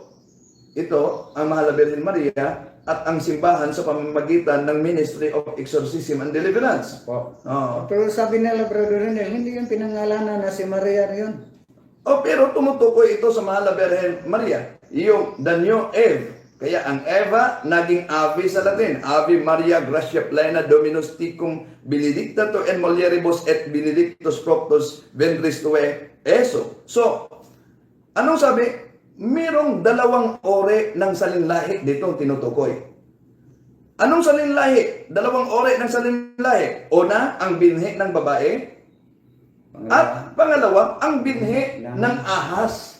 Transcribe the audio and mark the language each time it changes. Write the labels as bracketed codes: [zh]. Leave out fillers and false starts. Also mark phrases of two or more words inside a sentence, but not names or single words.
[tl] Ito ang mahal na Birhen Maria at ang simbahan sa pamamagitan ng Ministry of Exorcism and Deliverance. Pero sabi nila, Brother Wendell, hindi yung pinangalanan na si Maria na yun. Pero tumutukoy ito sa mahal na Birhen Maria. Yung [en] the new Eve. [tl] Kaya ang Eva, naging Ave sa Latin. [la] Ave Maria Gracia Plena Dominus Tecum Benedicta tu in mulieribus et benedictus fructus ventris tue, eso. [tl] So, anong sabi? Merong 2 ore ng salinlahi dito tinutukoy. Anong salinlahi? 2 ore ng salinlahi. Una, ang binhi ng babae. At pangalawa, ang binhi ng ahas.